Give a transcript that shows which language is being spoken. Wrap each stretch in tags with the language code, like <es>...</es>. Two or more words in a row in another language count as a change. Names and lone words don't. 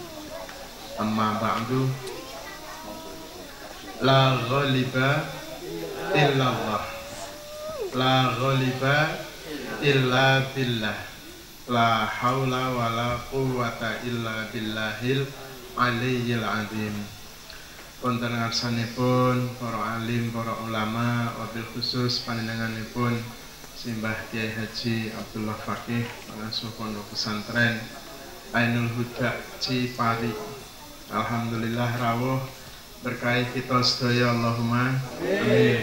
<ar>أما بعد. لا غالب إلا الله لا غالب إلا بالله لا حول ولا قوة إلا بالله العلي العظيم.</ar> <jv>Wonten ngarsanipun para alim, para ulama,</jv> <ar>وبالخصوص</ar> <jv>panjenenganipun Simbah Kiai Haji Abdullah Fakih, pengasuh pondok pesantren Ainul Huda Cipari. Alhamdulillah rawuh berkahi kita sedaya,</jv> <ar>اللهم آمين.</ar>